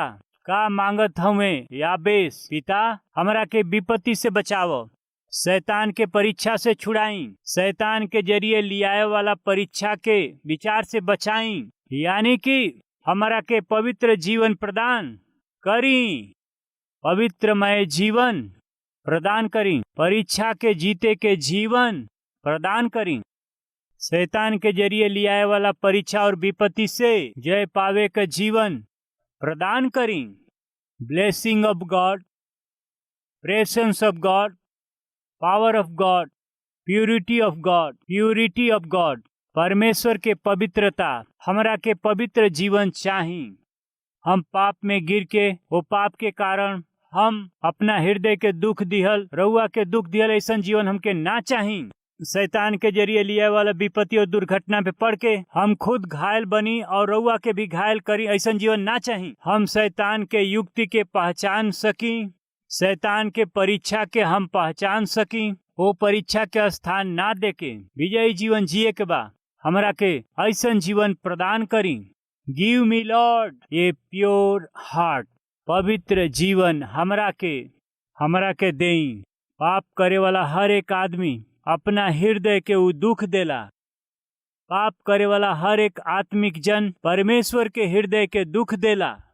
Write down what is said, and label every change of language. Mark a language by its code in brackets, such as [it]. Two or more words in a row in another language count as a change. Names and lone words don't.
[bho] का मांगत हमें याबेस, पिता हमरा के विपत्ति से बचाओ, शैतान के परीक्षा से छुड़ाई, शैतान के जरिए लियाए वाला परीक्षा के विचार से बचाई, यानी कि हमरा के पवित्र जीवन प्रदान करी, पवित्रमय जीवन प्रदान करी, परीक्षा के जीते के जीवन प्रदान करी, शैतान के जरिए लियाए वाला परीक्षा और विपत्ति से जय पावे का जीवन प्रदान करी। [en] blessing of God, presence of God, power of God, purity of God, purity of God. [bho] परमेश्वर के पवित्रता, हमरा के पवित्र जीवन चाही। हम पाप में गिर के वो पाप के कारण हम अपना हृदय के दुख दिहल, रउआ के दुख दिहल ऐसा जीवन हमके ना चाही। शैतान के जरिए लिया वाला विपत्ति और दुर्घटना पे पड़ के हम खुद घायल बनी और रउआ के भी घायल करी, ऐसा जीवन ना चाही। हम शैतान के युक्ति के पहचान सकी, शैतान के परीक्षा के हम पहचान सकी, वो परीक्षा के स्थान ना देके विजयी जीवन जिए के बा हमरा के ऐसा जीवन प्रदान करी। [en] give me Lord a pure heart, [bho] पवित्र जीवन हमरा के देई। पाप करे वाला हर एक आदमी अपना हृदय के उ दुख देला। पाप करे वाला हर एक आत्मिक जन परमेश्वर के हृदय के दुख देला।